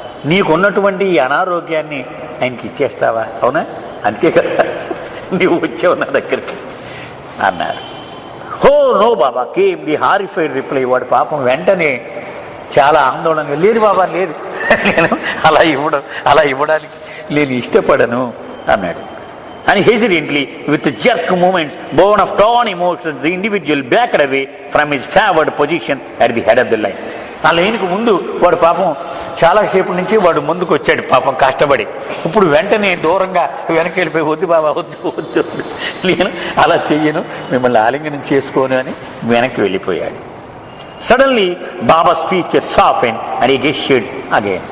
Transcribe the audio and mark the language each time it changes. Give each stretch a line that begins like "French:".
Telugu: నీకున్నటువంటి ఈ అనారోగ్యాన్ని ఆయనకి ఇచ్చేస్తావా? అవునా, అందుకే కదా నీవు వచ్చావు నా దగ్గరికి అన్నారు.
English: Oh no Baba came the horrified reply.
Telugu: వాడు పాపం వెంటనే చాలా ఆందోళనగా, లేదు బాబా లేదు, నేను అలా ఇవ్వడానికి నేను ఇష్టపడను అన్నాడు.
English: And hesitantly, with jerk movements born of torn emotions, the individual backed away from his favored position at the head of the line.
Telugu: ఆ లైన్కు ముందు వాడు పాపం చాలాసేపు నుంచి వాడు ముందుకు వచ్చాడు పాపం కష్టపడి. ఇప్పుడు వెంటనే దూరంగా వెనక్కి వెళ్ళిపోయి, వద్దు బాబా వద్దు వద్దు, నేను అలా చెయ్యను, మిమ్మల్ని ఆలింగనం చేసుకోను అని వెనక్కి వెళ్ళిపోయాడు.
English: Suddenly Baba's feature soften and he gestured again.